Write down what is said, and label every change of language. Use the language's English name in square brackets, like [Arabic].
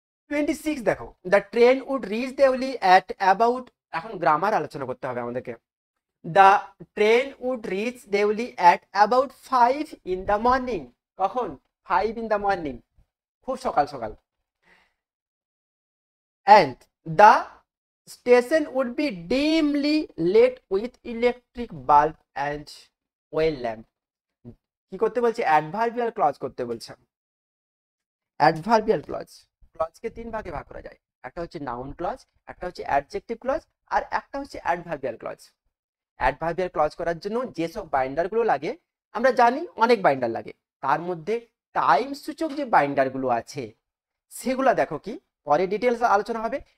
[Bangla] 26 দেখো, [English] the train would reach Deuli at about, [Bangla] এখন grammar আলোচনা করতে হবে আমাদেরকে। [English] The train would reach Deuli at about 5 in the morning, কখন? 5 in the morning, [Bangla] খুব সকাল সকাল। [English] and the station would be dimly lit with electric bulb and oil lamp, [Bangla] কি করতে বলছে? অ্যাডভার্বিয়াল ক্লজ করতে বলছে। অ্যাডভার্বিয়াল ক্লজকে তিন ভাগে ভাগ করা যায়, একটা হচ্ছে নাউন ক্লজ, একটা হচ্ছে অ্যাডজেক্টিভ ক্লজ, আর একটা হচ্ছে অ্যাডভার্বিয়াল ক্লজ। অ্যাডভার্বিয়াল ক্লজ করার জন্য যেসব বাইন্ডারগুলো লাগে আমরা জানি, অনেক বাইন্ডার লাগে, তার মধ্যে টাইম সূচক যে বাইন্ডারগুলো আছে সেগুলো দেখো কি পরে ডিটেলস আলোচনা হবে।